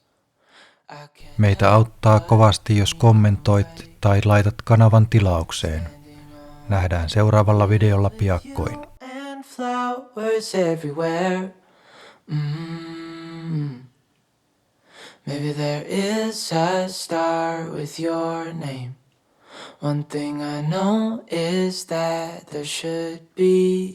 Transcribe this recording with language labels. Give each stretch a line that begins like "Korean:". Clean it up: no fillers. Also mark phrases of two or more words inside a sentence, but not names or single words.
Finnish: Meitä auttaa kovasti, jos kommentoit tai laitat kanavan tilaukseen. Nähdään seuraavalla videolla piakkoin.
English: And flowers everywhere. Maybe there is a star with your name. One thing I know is that there should be.